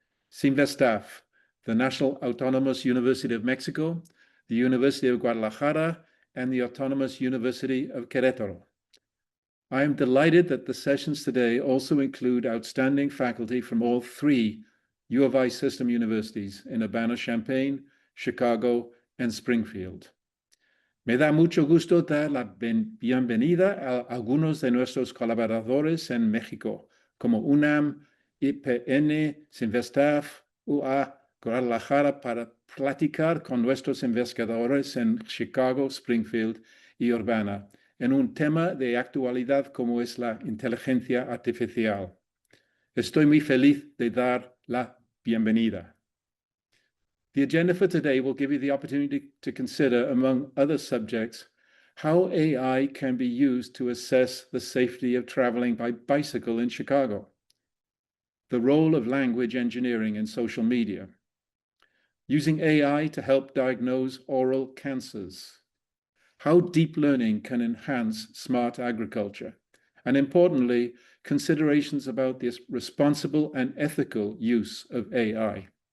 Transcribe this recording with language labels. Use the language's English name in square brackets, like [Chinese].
[English] CINVESTAF, the National Autonomous University of Mexico, the University of Guadalajara, and the Autonomous University of Querétaro. I am delighted that the sessions today also include outstanding faculty from all three U of I system universities in Urbana-Champaign, Chicago, and Springfield. [Spanish] Me da mucho gusto dar la bienvenida a algunos de nuestros colaboradores en México, como UNAM, IPN, CINVESTAF, UA, Guadalajara, para platicar con nuestros investigadores en Chicago, Springfield y Urbana, en un tema de actualidad como es la inteligencia artificial. Estoy muy feliz de dar la bienvenida. [English] The agenda for today will give you the opportunity to consider, among other subjects, how AI can be used to assess the safety of traveling by bicycle in Chicago, the role of language engineering in social media, using AI to help diagnose oral cancers, how deep learning can enhance smart agriculture, and importantly, considerations about the responsible and ethical use of AI.